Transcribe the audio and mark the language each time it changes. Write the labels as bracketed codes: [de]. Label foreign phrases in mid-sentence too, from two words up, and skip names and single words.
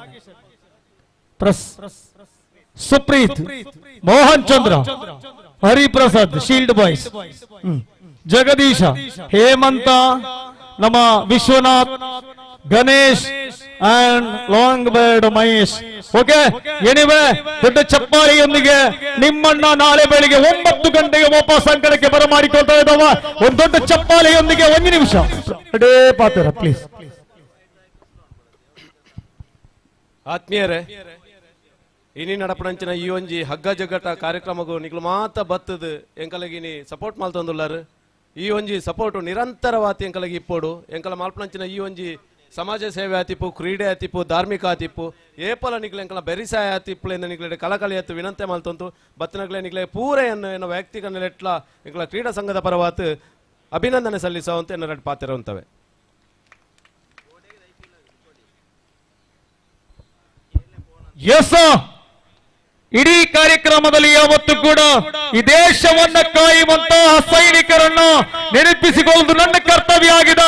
[kn] ಸುಪ್ರೀತ್, ಮೋಹನ್ ಚಂದ್ರ, ಹರಿಪ್ರಸಾದ್, [en] Shield Boys, [kn] ಜಗದೀಶ, ಹೇಮಂತ, ನಮ್ಮ ವಿಶ್ವನಾಥ್, ಗಣೇಶ್ [en] and Long Bird [kn] ಮಹೇಶ್. [en] okay, anyway [kn] ದೊಡ್ಡ ಚಪ್ಪಾಳಿಯೊಂದಿಗೆ ನಿಮ್ಮನ್ನ ನಾಳೆ ಬೆಳಿಗ್ಗೆ 9 ಗಂಟೆಗೆ ವಾಪಸ್ ಅಂಕಣಕ್ಕೆ ಬರಮಾಡಿಕೊಳ್ತಾ ಇದ್ದಾವ. ಒಂದು ದೊಡ್ಡ ಚಪ್ಪಾಳಿಯೊಂದಿಗೆ 1 ನಿಮಿಷ ಪಾತ್ರ ಪ್ಲೀಸ್. [tcy] ಆತ್ಮೀಯರೇ, ಇನಿ ನಡಪಣಂಚಿನ ಈ ಒಂಜಿ ಹಗ್ಗ ಜಗ್ಗಟ ಕಾರ್ಯಕ್ರಮಗೂ ನಿಗ್ಲು ಮಾತ ಬತ್ತದು ಎಂಕಲಗಿನಿ ಸಪೋರ್ಟ್ ಮಾಲ್ತೊಂದುಲ್ಲಾರು. ಈ ಒಂಜಿ ಸಪೋರ್ಟ್ ನಿರಂತರವಾತಿ ಎಂಕಲಗಿ ಇಪ್ಪೋಡು ಎಂಕಲ ಮಾಲ್ಪಣಂಚಿನ ಈ ಒಂಜಿ ಸಮಾಜ ಸೇವೆ ಆತಿಪ್ಪು, ಕ್ರೀಡೆ ಆತಿಪ್ಪು, ಧಾರ್ಮಿಕ ಆತಿಪ್ಪು, ಏಪಲ ನಿಗ್ಲೆ ಎಂಕಲ ಬೆರಿಸಾಯ ಆತಿಪ್ಪುಲೆಂದ ನಿಗ್ಲೆ ಕಳಕಳಿ ಎತ್ತು ವಿನಂತಿ ಮಾಲ್ತೊಂತು ಬತ್ತನಗ್ಲೆ ನಿಗ್ಲೆ ಪೂರೆಯನ್ನು ಎನ್ನ ವೈಯಕ್ತಿಕ ನೆಲೆಟ್ಲ ಎಂಕಲ ಕ್ರೀಡಾ ಸಂಘದ ಪರವಾತ್ ಅಭಿನಂದನೆ ಸಲ್ಲಿಸುವಂತೆ ಎನ್ನ ಎರಡು ಪಾತ್ರ ಉಂಟವೆ. [kn] ಎಸ್, ಇಡೀ ಕಾರ್ಯಕ್ರಮದಲ್ಲಿ ಯಾವತ್ತೂ ಕೂಡ ಈ ದೇಶವನ್ನ ಕಾಯುವಂತಹ ಸೈನಿಕರನ್ನು ನೆನಪಿಸಿಕೊಳ್ಳುವುದು ನನ್ನ ಕರ್ತವ್ಯ ಆಗಿದೆ.